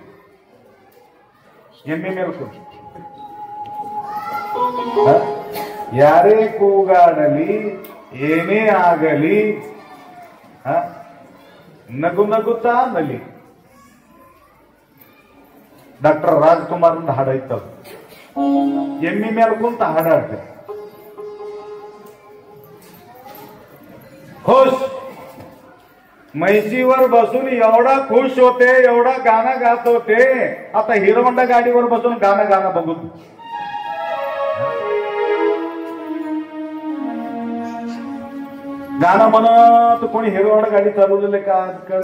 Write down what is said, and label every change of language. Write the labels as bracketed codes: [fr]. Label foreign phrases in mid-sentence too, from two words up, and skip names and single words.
[kn] ಎಮ್ಮೆ ಮೇಲ್ಕು ಯಾರೇ ಕೂಗಾಡಲಿ ಏನೇ ಆಗಲಿ ನಗು ನಗುತ್ತಾ ನಲಿ. ಡಾಕ್ಟರ್ ರಾಜ್ಕುಮಾರ್ ಹಾಡ ಇತ್ತು. ಎಮ್ಮೆ ಮೇಲ್ಕುಂತ ಹಾಡಾಡ್ತಾರೆ. [mr] खुश, म्हैशीवर बसून एवढा खुश होते, एवढा गाणं गात होते. आता हिरो होंडा गाडीवर बसून गाणं बघून गाणं म्हणत कोणी हिरो होंडा गाडी चालवलेले का आजकाल?